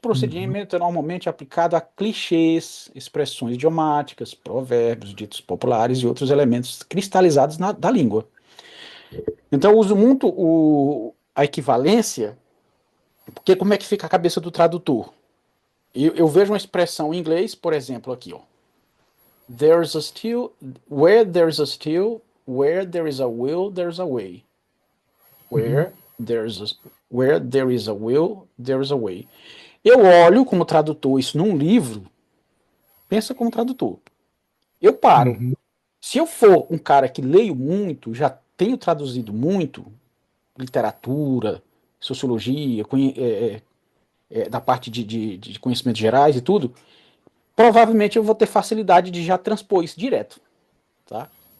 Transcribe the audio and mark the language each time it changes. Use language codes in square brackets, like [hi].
[pt] procedimento é normalmente aplicado a clichês, expressões idiomáticas, provérbios, ditos populares e outros elementos cristalizados da língua. Então, eu uso muito a equivalência, porque como é que fica a cabeça do tradutor? Eu vejo uma expressão em inglês, por exemplo, aqui, ó. [en] There's a still, where there's a still, where there is a will, there's a way. Uhum. Where there's a, where there is a will, there's a way. [pt] Eu olho como tradutor isso num livro, pensa como tradutor. Eu paro. Uhum. Se eu for um cara que leio muito, já tenho traduzido muito, literatura, sociologia, da parte de conhecimentos gerais e tudo, provavelmente eu vou ter facilidade de já transpor isso direto, tá?